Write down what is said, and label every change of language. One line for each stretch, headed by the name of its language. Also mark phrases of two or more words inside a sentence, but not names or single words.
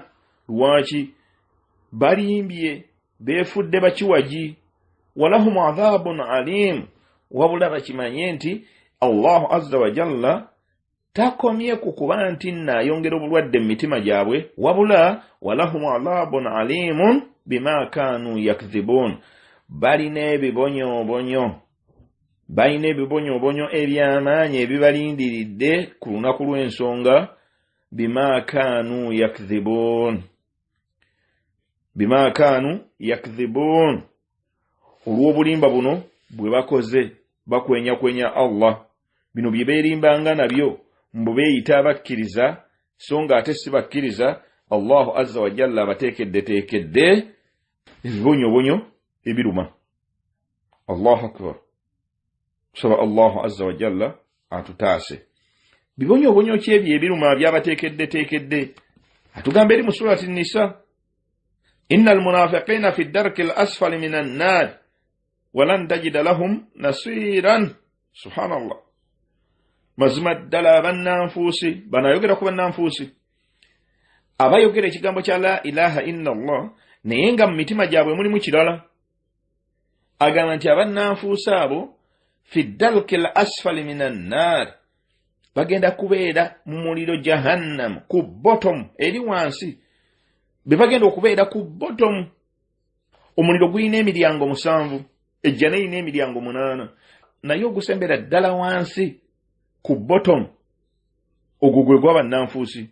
Ganda: Lwaki? Balimbye, beefudde bakiwagi.
Arabic: ولهم عذاب أليم,
Ganda: wabula bakimanye nti Allahu
Arabic: عز وجل
Ganda: takomye ku kuba nti n'ayongera obulwadde mu mitima gyabwe, wabula
Arabic: ولهم عذاب أليم بما كانوا يكذبون.
Ganda: Balina ebibonyobonyo eby'amaanyi ebibalindiridde ku lunaku lw'ensonga.
Arabic: بما كانوا يكذبون,
Ganda: olw'obulimba buno bwe bakoze, bakwenya Allah. Bino bye beerimbanga nabyo mbu beeyita abakkiriza, so nga ate si bakkiriza. Allahu
Arabic: عز وجل
Ganda: abateekedde ebibonyobonyo ebiruma.
Arabic: الله أكبر.
Ganda: Saba Allahu
Arabic: عز وجل
Ganda: atutaase. Bibonyobonyo ki ebyo ebiruma byabateekedde? Atugamba eri mu surati Nisa,
Arabic: إن المنافقين في الدرك الأسفل من النار ولن تجد لهم نصيرا.
Ganda: Subhanallah. Mazima ddala abannanfuusi, banayogera ku bannanfuusi, abayogera ekigambo kya
Arabic: لا إله إلا الله
Ganda: naye nga mu mitima gyabwe mulimu kirala. Agamba nti abannanfuusi abo
Arabic: في الدرك الأسفل من النار,
Ganda: bagenda kubeera mu muliro jahannam, ku bottom, eri wansi. Bagenda okubeera ku bottom. Omuliro gulina emiryango 7, ejjana erina emiryango 8, naye ogusembera ddala wansi ku bottom, ogwo gwe gw'abannanfuusi.